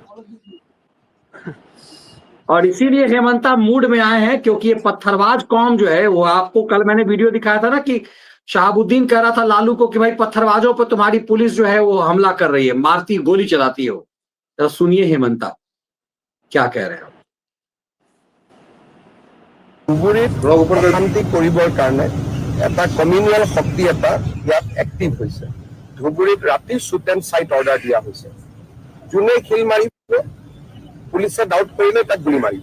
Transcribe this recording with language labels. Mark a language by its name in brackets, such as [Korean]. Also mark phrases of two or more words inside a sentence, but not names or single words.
[Hindi] और इसीलिए हेमंता मूड में आए हैं क्योंकि ये पत्थरबाज कौम जो है, वो आपको कल मैंने वीडियो दिखाया था ना कि शहाबुद्दीन कह रहा था लालू को कि भाई पत्थरबाजों पर तुम्हारी पुलिस जो है वो हमला कर रही है, मारती, गोली चलाती हो। तो सुनिए हेमंता क्या कह रहे हैं। [Assamese] অশান্তি কৰিবৰ কাৰণে এটা কমিউনেল শক্তি এটা ইয়াত এক্টিভ হৈছে। ধুবুৰীত ৰাতি [English] shoot and sight order [Assamese] দিয়া হৈছে। যোনে শিল মাৰিব, পুলিচে ডাউট কৰিলে তাক গুলি মাৰিব।